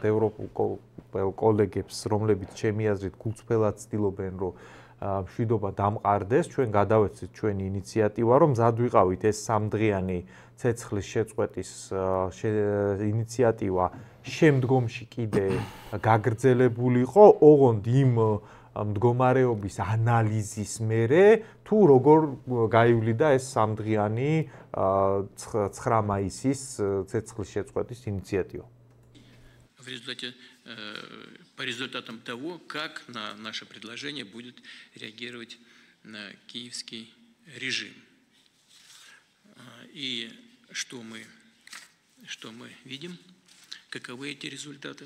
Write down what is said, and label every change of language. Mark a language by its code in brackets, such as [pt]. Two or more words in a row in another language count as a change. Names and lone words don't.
[ka] ევროპულ კოლეგებს, რომლებიც ჩემი აზრით გულწრფელად ცდილობენ, რომ მშვიდობა დამყარდეს, ჩვენ გადავეცით ჩვენი ინიციატივა, რომ მზად ვიყავით ეს 3 დღიანი ცეცხლის შეწყვეტის ინიციატივა შემდგომში კიდე გაგრძელებულიყო, ოღონდ იმ მდგომარეობის ანალიზის მერე, თუ როგორ გაივლიდა ეს 3 დღიანი 9 მაისის ცეცხლის შეწყვეტის ინიციატива. [ru] По результатам того, как на наше предложение будет реагировать киевский режим. И что мы видим? Каковы эти результаты?